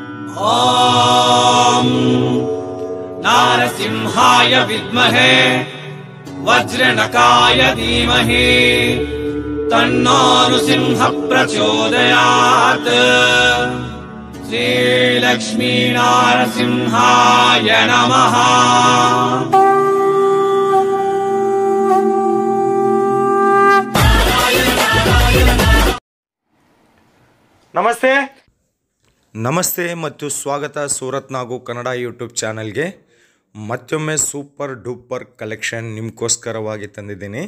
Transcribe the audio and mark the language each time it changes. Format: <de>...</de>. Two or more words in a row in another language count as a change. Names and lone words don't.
<sa>ॐ नारसिंहाय विद्महे वज्रनकाय धीमहि तन्नो नृसिंह प्रचोदयात्। श्रीलक्ष्मी नारसिंहाय नमः।</sa> <kn>ನಮಸ್ತೆ ಮತ್ತು ಸ್ವಾಗತ ಸೂರತ್ ನಾಗು ಕನ್ನಡ ಯೂಟ್ಯೂಬ್ ಚಾನಲ್ಗೆ. ಮತ್ತೊಮ್ಮೆ</kn> <en>super duper collection</en> <kn>ನಿಮಗೋಸ್ಕರವಾಗಿ ತಂದಿದ್ದೀನಿ.</kn>